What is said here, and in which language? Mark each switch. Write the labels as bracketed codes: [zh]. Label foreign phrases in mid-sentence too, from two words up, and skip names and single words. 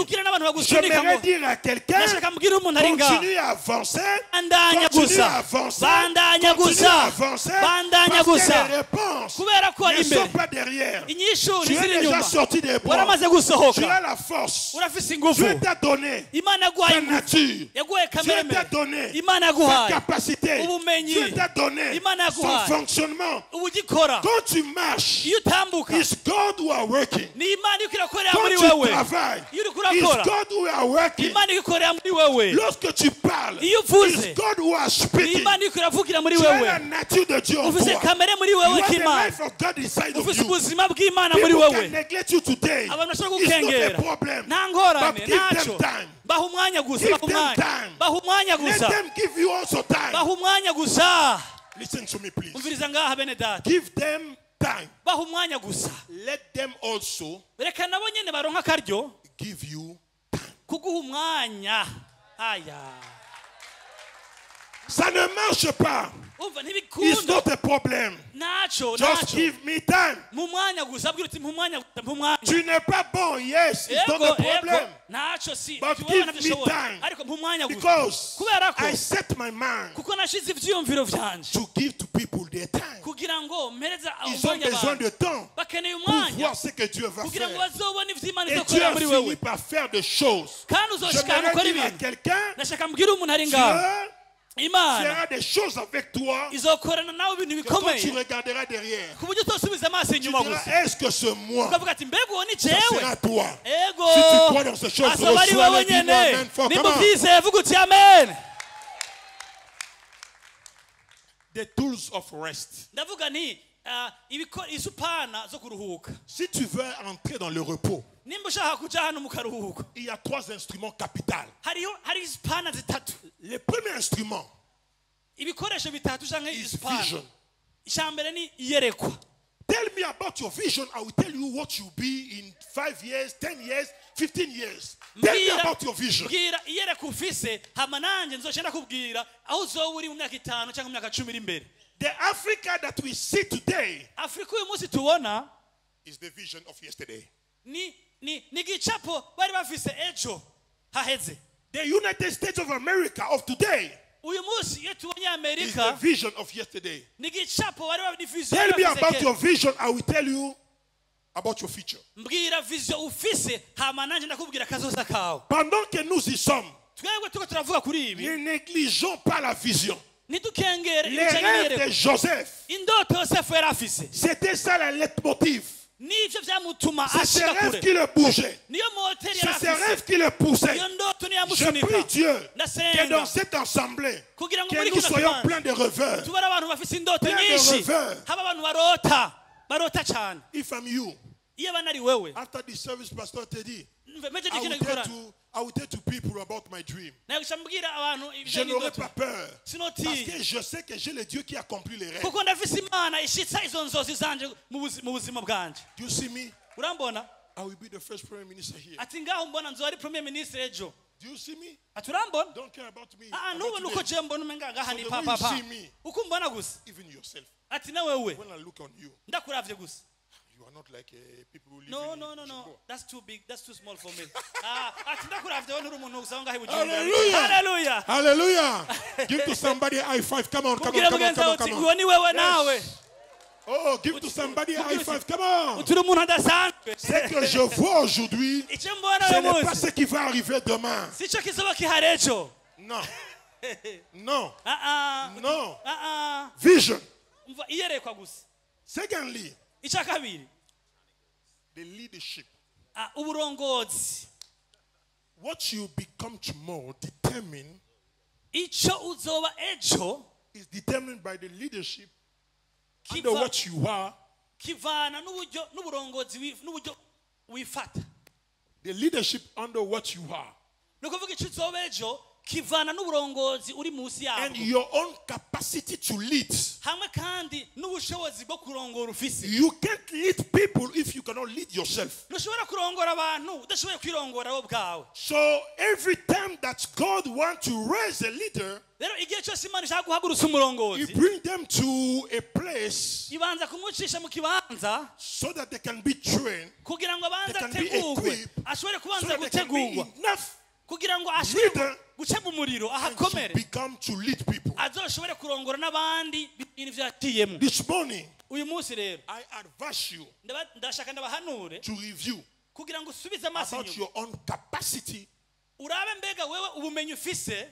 [fr] J'aimerais dire à quelqu'un, continue à avancer, continue à avancer, continue à avancer, parce que les réponses ne sont pas derrière. Tu es déjà sorti des bois, tu as la force, Dieu t'a donné ta nature, Dieu t'a donné ta capacité, Dieu t'a donné son fonctionnement. Quand tu marches, [en] it's God who are working. [fr] Quand tu travailles, [en] it's God who are working. [fr] Lorsque tu parles, [en] it's God who are speaking. [fr] Tu as la nature de Dieu en toi. [en] You have the life of God inside of you. People can neglect you today. It's not a problem. But give them time. Give them time. Let them give you also time. Listen to me, please. Give them time. Let them also give you time. [fr] Ça ne marche pas. [en] It's not a problem. Just give me time. [fr] Tu n'es pas bon, [en] yes, it's not a problem. But give me time. Because I set my mind to give to people their time. [fr] Ils ont besoin de temps pour voir ce que Dieu va faire. Et Dieu a fini par faire des choses. J'aimerais dire à quelqu'un, Dieu fera des choses avec toi que toi tu regarderas derrière. Tu diras, est-ce que ce mois, ça sera toi? Si tu crois dans ces choses, reçois-le, dis-moi amen fort. Comment? [en] The tools of rest. [fr] Si tu veux entrer dans le repos, il y a 3 instruments capitaux. Le premier instrument [en] is vision. Tell me about your vision. I will tell you what you'll be in 5 years, 10 years, 15 years. Tell me about your vision. The Africa that we see today is the vision of yesterday. The United States of America of today is the vision of yesterday. Tell me about your vision, I will tell you about your future. [fr] Pendant que nous y sommes, ne négligeons pas la vision. Les rêves de Joseph, c'était ça la leitmotiv. C'est ces rêves qui le bougeaient. C'est ces rêves qui le poussaient. Je prie Dieu que dans cette assemblée, que nous soyons pleins de rêveurs. Pleins de rêveurs. [en] If I'm you, after the service, pastor [fr] te dit, [en] I will tell to people about my dream. [fr] Je n'aurai pas peur parce que je sais que j'ai le Dieu qui accomplit les rêves. [en] You see me? I will be the first prime minister here. Do you see me? [rn] aturambona [en] Don't care about me. [rn] nubu [en] About [rn] nuko [en] today. [rn] je mbona umenga ngaha [en] So [rn] ni [en] the way you papa see me, [rn] uko mbona gusa [en] even yourself, [rn] ati na wewe [en] when I look on you, [rn] ndakuravye gusa [en] you are not like people who live no in no no no Chicago. that's too big, that's too small for me [rn] ati ndakuravye wewe uri umuntu gusa ngaha [en] Hallelujah. hallelujah Hallelujah. Give to somebody a high five. Come on, come on, [rn] kubwira [en] come on, [rn] mugenzi [en] come [rn] wawe [en] on, [rn] uti [en] come [rn] uwo [en] on. [rn] ni wewe nawe [en] Oh, give to somebody a high five. Come on. [rn] uturi umuntu adasanzwe [fr] Ce que je vois aujourd'hui, [rn] icyo mbona [fr] ce [rn] uyu [fr] n'est pas [rn] munsi [fr] ce qui va arriver demain. [rn] sico kizoba kihari ejo [fr] Non. Non. Ah, Non. [en] Vision. Vision. [rn] Iyerekwa gusa. [en] Secondly, [rn] Icya kabiri. [en] the leadership. [rn] Uburongozi. [en] What you become tomorrow determine [rn] Icyo uzoba ejo [en] is determined by the leadership under what you are. [rn] Kivana n'uburongozi n'uburyo wifata. [en] The leadership under what you are. [rn] Nukuvuga icyo uzoba ejo kivana n'uburongozi uri munsi yabo. [en] And your own capacity to lead. [rn] Hamwe kandi n'ubushobozi bwo kurongora ufise. [en] You can't lead people if you cannot lead yourself. [rn] Ntushobora kurongora abantu udashoboye kwirongora wowe bwawe. [en] So every time that God wants to raise a leader, [rn] rero igihe cyose Imana ishaka guhagurutsa umurongozi, [en] He brings them to a place [rn] ibanza kumucisha mu kibanza [en] so that they can be trained, [rn] kugira ngo abanze [en] they can be [rn] ategurwe, [en] equipped, [rn] ashobore [en] so [rn] kubanza [en] that they can be [rn] gutegurwa [en] enough [rn] kugira ngo ashobore [en] leader [rn] guca mu muriro [en] and to [rn] ahakomere, [en] become to lead people. [rn] azoshobore kurongora n'abandi ibintu byatiyemo. [en] This morning, [rn] Uyu munsi rero [en] I advise you [rn] ndashaka ndabahanure [en] to review [rn] kugira ngo usubize amaso [en] about [rn] inyuma, [en] your own capacity [rn] urabe mbega wewe ubumenyi ufise